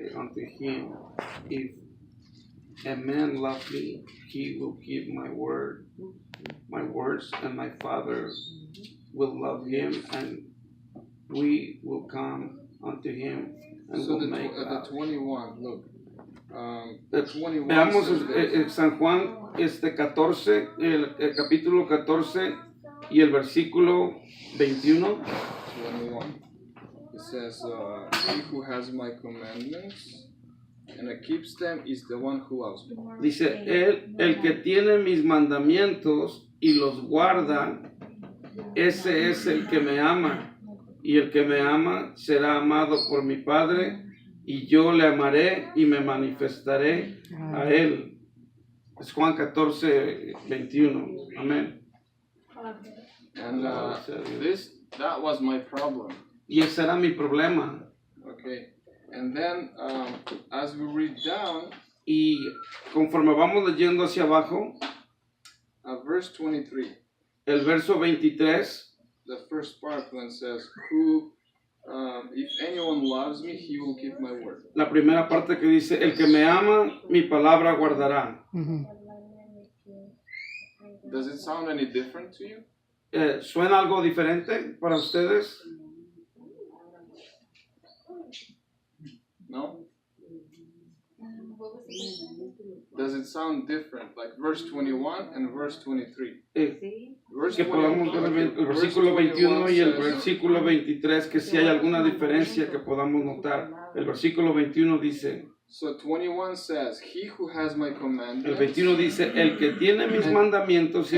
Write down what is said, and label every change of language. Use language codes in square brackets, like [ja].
[en] unto him, if a man love me, he will keep my words, and my Father will love him, and we will come unto him, and So will make the 21, look. The 21 [es] veamos [en] says [es] San Juan 14, el capítulo 14 y el versículo 21. 21. [en] It says, he who has my commandments and keeps them is the one who loves me. [es] Dice, el que tiene mis mandamientos y los guarda, ese es el que me ama, y el que me ama será amado por mi Padre, y yo le amaré y me manifestaré a él. Es Juan 14, 21. Amén. [en] And that was my problem. [es] Y ese era mi problema. [en] Okay. And then, as we read down, [es] Y conforme vamos leyendo hacia abajo, [en] verse 23, [es] el verso 23, [en] the first part when it says, "Who, if anyone loves me, he will keep my word." [es] la primera parte que dice, el que me ama, mi palabra guardará. [en] Does it sound any different to you? [es] ¿Suena algo diferente para ustedes? [en] No? Does it sound different, like verse 21 and verse 23? Verse [es] Que podamos ver el versículo 21 y el versículo 23, que si hay alguna diferencia que podamos notar. El versículo 21 dice, [en] So 21 says, he who has my [es] el [en] commandments [es] 21 dice, el que tiene mis mandamientos y